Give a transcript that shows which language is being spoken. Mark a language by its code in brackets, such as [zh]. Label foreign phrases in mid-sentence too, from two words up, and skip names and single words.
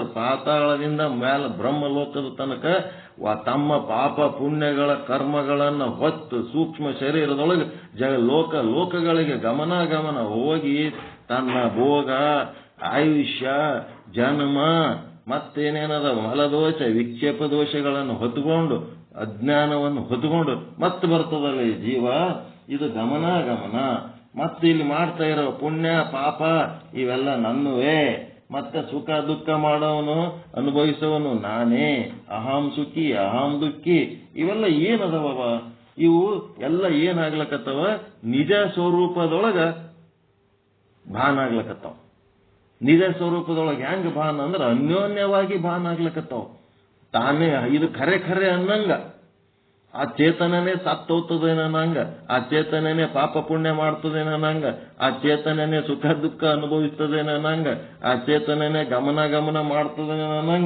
[kn] ಪಾತಾಳದಿಂದ ಮೇಲೆ ಬ್ರಹ್ಮ ಲೋಕದ ತನಕ ತಮ್ಮ ಪಾಪ ಪುಣ್ಯಗಳ ಕರ್ಮಗಳನ್ನ ಹೊತ್ತು ಸೂಕ್ಷ್ಮ ಶರೀರದೊಳಗೆ ಲೋಕಗಳಿಗೆ ಗಮನ ಹೋಗಿ ತನ್ನ ಭೋಗ, ಆಯುಷ್ಯ, ಜನ್ಮ, ಮತ್ತೇನೇನದ ಮಲದೋಷ ವಿಕ್ಷೇಪ ದೋಷಗಳನ್ನು ಹೊತ್ಕೊಂಡು, ಅಜ್ಞಾನವನ್ನು ಹೊತ್ಕೊಂಡು ಮತ್ತೆ ಬರ್ತದಲ್ಲ ಈ ಜೀವ. ಇದು ಗಮನ. ಮತ್ತೆ ಇಲ್ಲಿ ಮಾಡ್ತಾ ಇರೋ ಪುಣ್ಯ ಪಾಪ ಇವೆಲ್ಲ ನನ್ನುವೇ. ಮತ್ತೆ ಸುಖ ದುಃಖ ಮಾಡೋವನು ಅನುಭವಿಸೋವನು ನಾನೇ. [sa] ಅಹಂ ಸುಖಿ ಅಹಂ ದುಃಖಿ ಇವೆಲ್ಲ ಏನದವ? [kn] ಇವು ಎಲ್ಲ ಏನಾಗ್ಲಕತ್ತವ? ನಿಜ ಸ್ವರೂಪದೊಳಗ ಭಾನ ಆಗ್ಲಕತ್ತವ. ನಿಜ ಸ್ವರೂಪದೊಳಗೆ ಹೆಂಗ ಭಾನ ಅಂದ್ರೆ ಅನ್ಯೋನ್ಯವಾಗಿ ಭಾನ ಆಗ್ಲಕತ್ತವ. ತಾನೇ ಇದು ಖರೆ ಅನ್ನಂಗ. ಆ ಚೇತನನೇ ಸತ್ತೋಗ್ತದೇನಂಗ, ಆ ಚೇತನನೇ ಪಾಪ ಪುಣ್ಯ ಮಾಡ್ತದೇನಂಗ, ಆ ಚೇತನನೇ ಸುಖ ದುಃಖ ಅನುಭವಿಸ್ತದೇನಂಗ, ಆ ಚೇತನನೇ ಗಮನ ಮಾಡ್ತದೇನಂಗ.